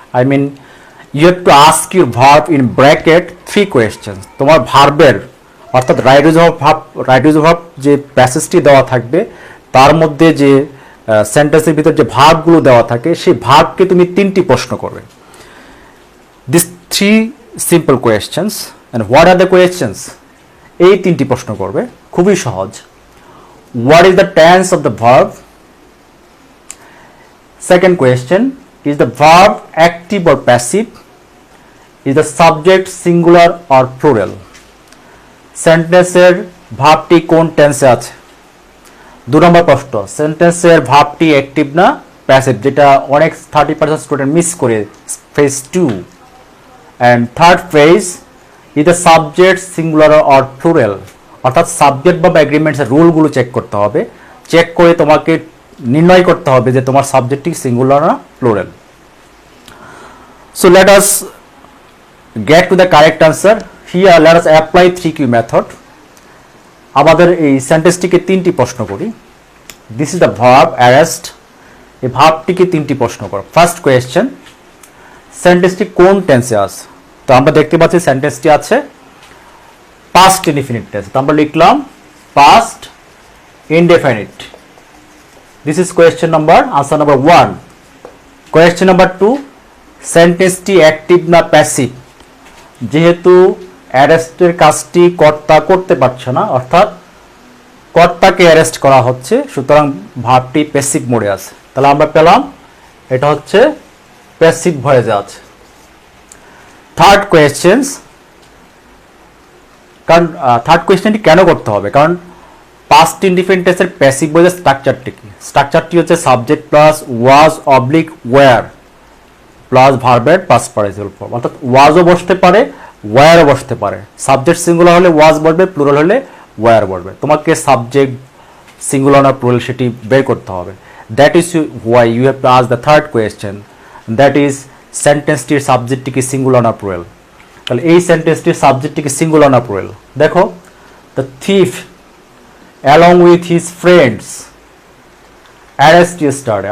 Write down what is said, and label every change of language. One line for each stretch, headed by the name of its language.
English: I mean, you have to ask your verb in bracket 3 questions.
Bangla: তোমার ভার্বের অর্থাৎ right verb যে প্যাসেজটি দেওয়া থাকবে তার মধ্যে যে সেন্টেন্সের ভিতর যে ভার্বগুলো দেওয়া থাকে সেই ভার্বকে তুমি 3টি প্রশ্ন করবে।
English: This 3 simple questions. And what are the questions?
Bangla: এই 3টি প্রশ্ন করবে, খুবই সহজ।
English: What is the tense of the verb? Second question, is the verb active or passive? Is the subject singular or plural?
Bangla: সেন্টেন্সের ভার্বটি কোন টেন্সে আছে? 2 নম্বর প্রশ্ন, সেন্টেন্সের ভার্বটি অ্যাক্টিভ না প্যাসিভ, যেটা অনেক 30% স্টুডেন্ট মিস করে, phase 2।
English: And third phase, is the subject singular or plural?
Bangla: অর্থাৎ সাবজেক্ট বা এগ্রিমেন্টসের রুলগুলো চেক করতে হবে, চেক করে তোমাকে নির্ণয় করতে হবে যে তোমার সাবজেক্টটি সিঙ্গুলার না plural.
English: So let us get to the correct answer. Here let us apply 3Q method.
Bangla: আমাদের এই সেন্টেন্সটিকে 3টি প্রশ্ন করি।
English: This is the verb arrest.
Bangla: এই ভার্বটিকে 3টি প্রশ্ন করো।
English: first question,
Bangla: সেন্টেন্সটি কোন টেন্সে আছে? তো আমরা দেখতে পাচ্ছি সেন্টেন্সটি আছে পাস্ট ইনডিফিনিট টেন্স। তো আমরা লিখলাম past indefinite.
English: This is question number, answer number 1. Question number 2,
Bangla: সেন্টেন্সটি active না প্যাসিভ? যেহেতু অ্যারেস্টের কাজটি কর্তা করতে পারছে না, অর্থাৎ কর্তাকে অ্যারেস্ট করা হচ্ছে, সুতরাং ভার্বটি প্যাসিভ মোডে আছে। তাহলে আমরা পেলাম এটা হচ্ছে প্যাসিভ ভয়েসে আছে। থার্ড কোয়েশ্চেন্স, কারণ থার্ড কোয়েশ্চেনটি কেন করতে হবে? কারণ পাস্ট ইনডিফিনিট টেন্সের প্যাসিভ ভয়েসের স্ট্রাকচারটি কি? স্ট্রাকচারটি হচ্ছে subject plus was oblique wire plus ভার্বের পাস্ট পার্টিসিপল ফর্ম, অর্থাৎ ওয়াজও বসতে পারে ওয়্যারও বসতে পারে। সাবজেক্ট সিঙ্গুলার হলে ওয়াজ বসবে, প্লুরাল হলে ওয়্যার বসবে। তোমাকে সাবজেক্ট সিঙ্গুলার না প্লুরাল সেটি বের করতে হবে।
English: that is why you have to ask the third question, that is
Bangla: সেন্টেন্সটির সাবজেক্টটি কি সিঙ্গুলার না প্লুরাল? তাহলে এই সেন্টেন্সটির সাবজেক্টটি কি সিঙ্গুলার না প্লুরাল?
English: দেখো, the thief along with his friends arrest yesterday।